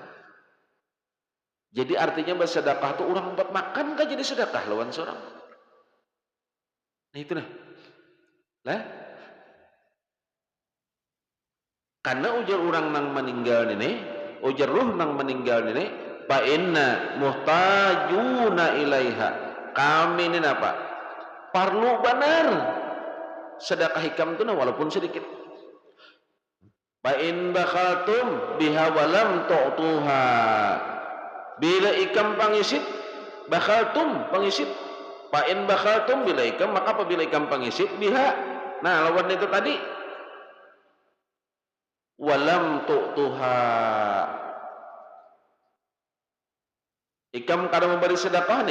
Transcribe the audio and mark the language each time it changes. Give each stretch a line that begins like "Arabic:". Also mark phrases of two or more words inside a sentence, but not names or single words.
Banjar: Jadi artinya bersedekah tuh orang buat makan kan jadi sedekah lawan seorang. Nah itu nah. Lah. Karena ujar orang nang meninggal ini, ujar ruh nang meninggal ini,
Arabic: فإنا محتاجون إليها.
Banjar: Kami ini apa? Perlu benar sedekah hikam itu nah walaupun sedikit.
Arabic: فإن بخلتم بها ولم تؤتوها.
Banjar: Bila ikam pangisit, bakhaltum pangisit.
Arabic: فإن بخلتم
Banjar: bila ikam, maka apabila ikam pangisit biha. Nah, lawan itu tadi
Arabic: ولم تؤتوها.
Banjar: Ikam kada memberi sedekah nih.